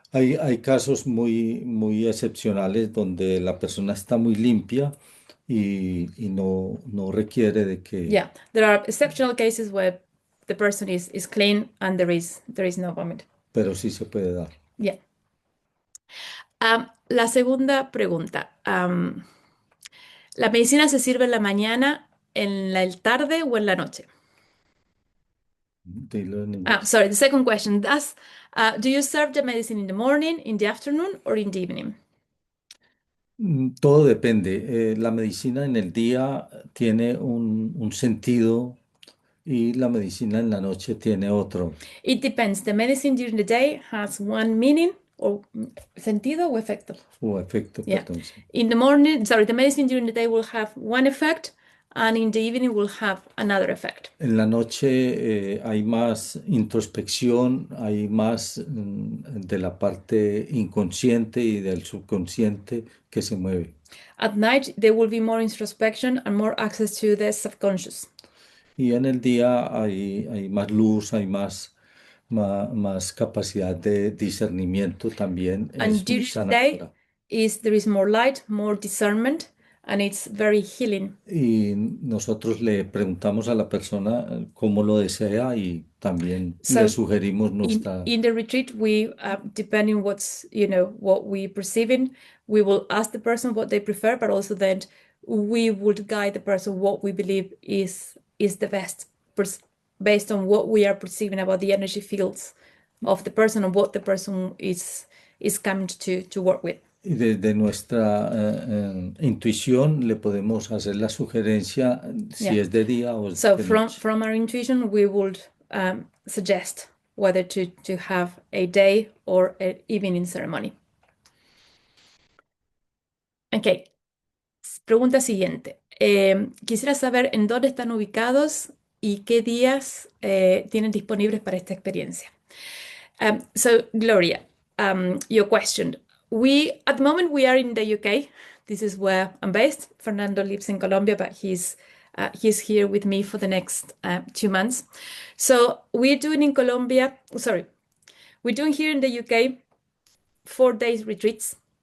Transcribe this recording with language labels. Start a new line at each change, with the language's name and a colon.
Spanish: Hay casos muy excepcionales donde la persona está muy limpia y no requiere de que.
English: Yeah, there are exceptional cases where the person is clean and there is no vomit.
Spanish: Pero sí se puede dar.
English: Yeah.
Spanish: La segunda pregunta. ¿La medicina se sirve en la mañana, en la tarde o en la noche? Dilo en inglés.
English: Sorry, the second question. Do you serve the medicine in the morning, in the afternoon, or in the evening?
Spanish: Todo depende. La medicina en el día tiene un sentido y la medicina en la noche tiene otro.
English: It depends. The medicine during the day has one meaning or sentido o efecto.
Spanish: O efecto,
English: Yeah.
Spanish: perdón. Sí.
English: In the morning, sorry, the medicine during the day will have one effect, and in the evening will have another effect.
Spanish: En la noche hay más introspección, hay más de la parte inconsciente y del subconsciente que se mueve.
English: At night, there will be more introspection and more access to the subconscious.
Spanish: Y en el día hay más luz, hay más capacidad de discernimiento también.
English: And
Spanish: Es muy
English: during the day there is more light, more discernment, and it's very healing.
Spanish: Y nosotros le preguntamos a la persona cómo lo desea y también
English: So
Spanish: le sugerimos nuestra.
English: in the retreat, we depending what we perceiving, we will ask the person what they prefer, but also then we would guide the person what we believe is the best based on what we are perceiving about the energy fields of the person and what the person is coming to work with.
Spanish: Y desde nuestra intuición le podemos hacer la sugerencia si es de día o
English: So
Spanish: de
English: from
Spanish: noche.
English: our intuition, we would suggest whether to have a day or an evening ceremony.
Spanish: Ok, pregunta siguiente. Quisiera saber en dónde están ubicados y qué días tienen disponibles para esta experiencia.
English: So, Gloria, your question. At the moment, we are in the UK. This is where I'm based. Fernando lives in Colombia, but he's here with me for the next 2 months. So we're doing in Colombia, sorry, we're doing here in the UK 4 days retreats.